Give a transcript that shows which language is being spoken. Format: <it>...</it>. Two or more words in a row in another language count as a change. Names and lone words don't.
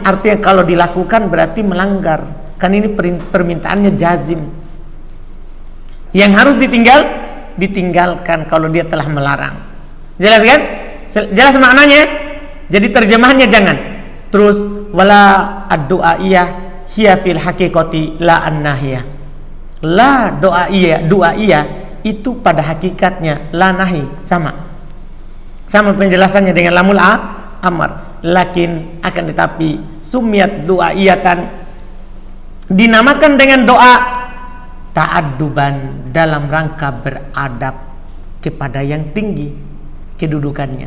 <id>Artinya kalau dilakukan berarti melanggar. Kan ini permintaannya jazim. Yang harus ditinggalkan kalau dia telah melarang. Jelas kan? Jelas maknanya? Jadi terjemahannya jangan.</id> <ar>Terus ولا الدعائية هي في الحقيقة لا الناهية. لا دعائية</ar> <id>itu pada hakikatnya</id> <ar>لا ناهي,</ar> <id>sama penjelasannya dengan</id> <ar>لام الأمر.</ar> <id>Lakin akan tetapi</id> <ar>سميت دعائية,</ar> <id>dinamakan dengan doa ta'adduban, dalam rangka beradab kepada yang tinggi kedudukannya.</id>